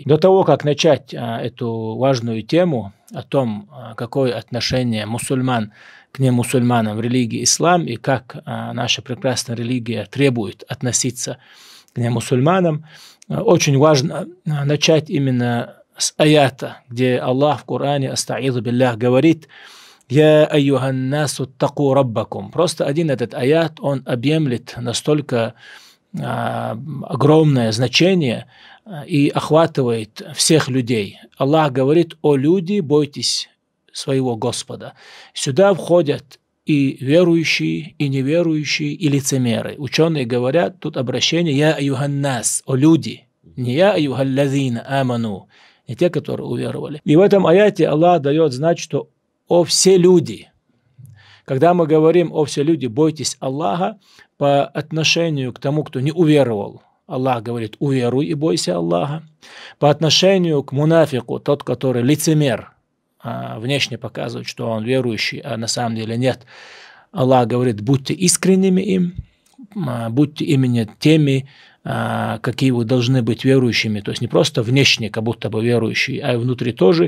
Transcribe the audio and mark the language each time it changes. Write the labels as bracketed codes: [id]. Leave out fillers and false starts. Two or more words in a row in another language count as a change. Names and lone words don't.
[ru] До того, как начать эту важную тему о том, какое отношение мусульман к немусульманам в религии ислам и как наша прекрасная религия требует относиться к немусульманам, очень важно начать именно с аята, где Аллах в Коране, [ar] أستعيذ بالله, [ru] говорит: [ar] «يا أيها الناس اتقوا ربكم». [ru] Просто один этот аят, он объемлет настолько огромное значение и охватывает всех людей. Аллах говорит: «О люди, бойтесь своего Господа». Сюда входят и верующие, и неверующие, и лицемеры. Ученые говорят, тут обращение [ar] «يا أيها الناس», [ru] «О люди», не [ar] «يا أيها الذين آمنوا», [ru] не те, которые уверовали. И в этом аяте Аллах дает знать, что «О все люди». Когда мы говорим «О все люди, бойтесь Аллаха», по отношению к тому, кто не уверовал, Аллах говорит: уверуй и бойся Аллаха. По отношению к мунафику, тот, который лицемер, внешне показывает, что он верующий, а на самом деле нет, Аллах говорит: будьте искренними им, будьте именно теми, какие вы должны быть верующими, то есть не просто внешне, как будто бы верующие, а и внутри тоже.